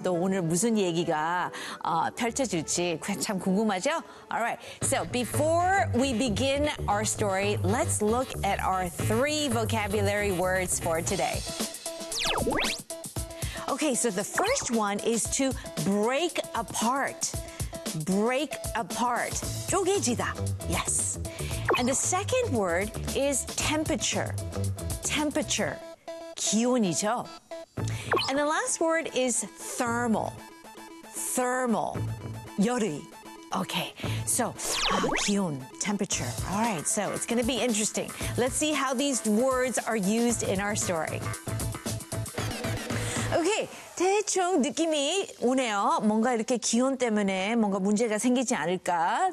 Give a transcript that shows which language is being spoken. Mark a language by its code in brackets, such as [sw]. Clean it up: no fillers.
[ko] 또 오늘 무슨 얘기가 펼쳐질지 참 궁금하죠? [en] All right. So before we begin our story, let's look at our three vocabulary words for today. Okay, so the first one is to break apart. Break apart. 쪼개지다. Yes. And the second word is temperature. Temperature. 기온이죠. And the last word is thermal. Thermal. 열이. Okay. So, 기온, temperature. All right. So, it's going to be interesting. Let's see how these words are used in our story. [ko] Okay. 대충 느낌이 오네요. 뭔가 이렇게 기온 때문에 뭔가 문제가 생기지 않을까?